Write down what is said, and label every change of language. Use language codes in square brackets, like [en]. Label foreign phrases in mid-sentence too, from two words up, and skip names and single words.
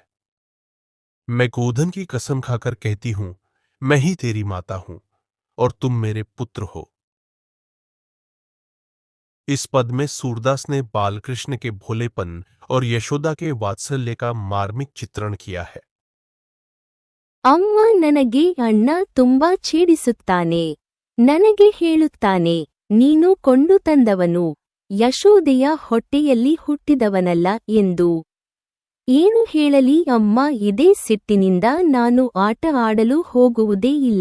[hi] मैं गोधन की कसम खाकर कहती हूं, मैं ही तेरी माता हूं और तुम मेरे पुत्र हो। इस पद में सूरदास ने बालकृष्ण के भोलेपन और यशोदा के वात्सल्य का मार्मिक चित्रण किया है। [kn] ಅಮ್ಮ ನನಗೆ ಅಣ್ಣ ತುಂಬಾ ಛೇಡಿಸುತ್ತಾನೆ. ನನಗೆ ಹೇಳುತ್ತಾನೆ, ನೀನು ಕೊಂಡು ತಂದವನು, ಯಶೋದೆಯ ಹೊಟ್ಟೆಯಲ್ಲಿ ಹುಟ್ಟಿದವನಲ್ಲ ಎಂದು. ಏನು ಹೇಳಲಿ ಅಮ್ಮ, ಇದೇ ಸಿಟ್ಟಿನಿಂದ ನಾನು ಆಟ ಆಡಲು ಹೋಗುವುದೇ ಇಲ್ಲ.